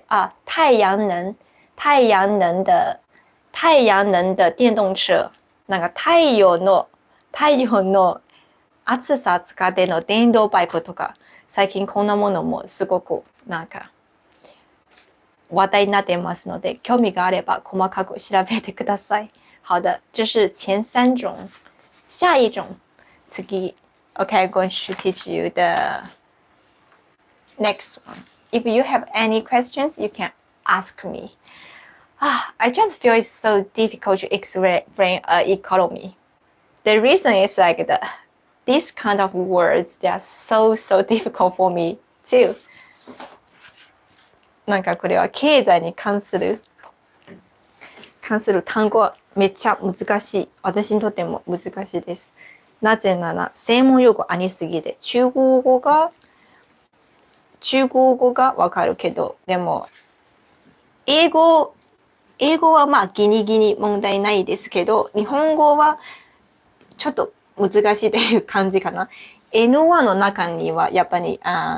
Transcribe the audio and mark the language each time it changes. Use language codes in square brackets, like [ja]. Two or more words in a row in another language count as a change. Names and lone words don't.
[zh] 太陽能的電動車。 [ja] 太陽の暑さ使っての電動バイクとか、最近こんなものもすごく話題になっていますので、興味があれば細かく調べてください。 [zh] 好的，这是前3種。下一種。 [en] 次。Okay, I'm going to teach you the next one. If you have any questions, you can ask me. I just feel it's so difficult to explain economy. The reason is this kind of words, they are so difficult for me too. [ja] これは経済に関する単語はめっちゃ難しい。私にとっても難しいです。なぜなら専門用語ありすぎて、中国語がわかるけど、でも英語はギリギリ問題ないですけど、日本語はちょっと難しいという感じかな。N1 の中にはやっぱり